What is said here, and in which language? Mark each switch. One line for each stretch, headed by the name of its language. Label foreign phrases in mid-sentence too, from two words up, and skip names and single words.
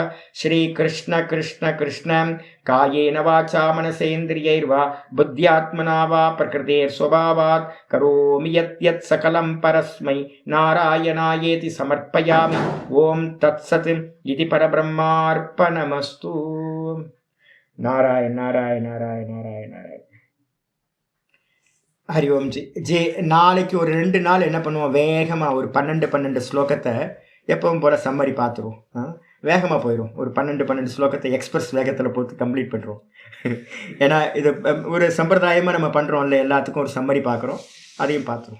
Sanskrit: श्री कृष्ण कृष्ण कृष्ण कायेन वाचा मनसेन्द्रियैर्वा बुद्ध्यात्मना वा प्रकृतेर्स्वभावात् करोमि यत् सकलं परस्मै नारायणायेति समर्पयामि। ओम तत्सत् इति परब्रह्मार्पणमस्तु। नारायण नारायण नारायण नारायण नारायण। हरि ओम जी जी।
Tamil: நாளைக்கு ஒரு 2 நாள் என்ன பண்ணுவோம், வேகமாக ஒரு 12 ஸ்லோகத்தை எப்பவும் போல சம்மரி பார்த்துருவோம். வேகமாக போயிடும். ஒரு 12 ஸ்லோகத்தை எக்ஸ்பிரஸ் வேகத்தில் போட்டு கம்ப்ளீட் பண்ணுறோம். ஏன்னா இது ஒரு சம்பிரதாயமாக நம்ம பண்ணுறோம்ல, எல்லாத்துக்கும் ஒரு சம்மரி பார்க்குறோம், அதையும் பார்த்துருவோம்.